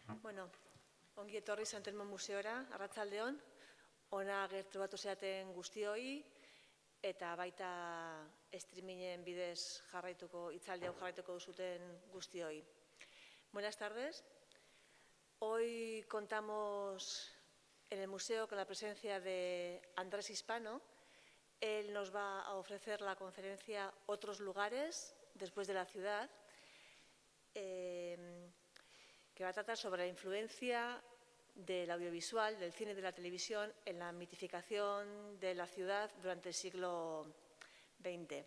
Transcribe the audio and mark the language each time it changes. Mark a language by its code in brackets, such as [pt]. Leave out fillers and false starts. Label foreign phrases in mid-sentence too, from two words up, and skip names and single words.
[eu] Bueno, ongi etorri Sant Telmo Museora, arratsaldeon, ona gerturatu zaten guztioi, eta baita streamingen bidez hitzaldi hau jarraituko duzuten guztioi. [es] Buenas tardes. Hoy contamos en el museo con la presencia de Andrés Hispano. Él nos va a ofrecer la conferencia Otros lugares después de la ciudad, que va a tratar sobre la influencia del audiovisual, del cine y de la televisión en la mitificación de la ciudad durante el siglo XX.